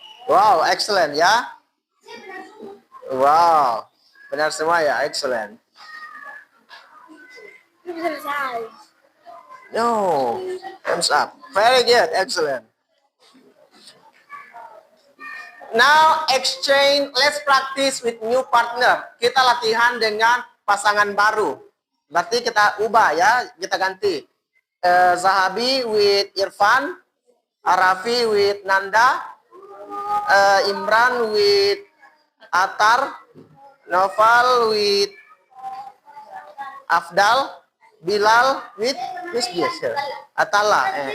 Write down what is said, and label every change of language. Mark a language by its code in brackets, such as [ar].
[en] Wow, excellent ya. Wow, [id] benar semua ya, [en] excellent. No, thumbs up. Very good, excellent. Now exchange, let's practice with new partner. [id] Kita latihan dengan pasangan baru. Berarti kita ubah ya, kita ganti. [en] Zahabi with Irfan, Arafi with Nanda, Imran with Atar, Noval with Afdal, Bilal with Miss Atala.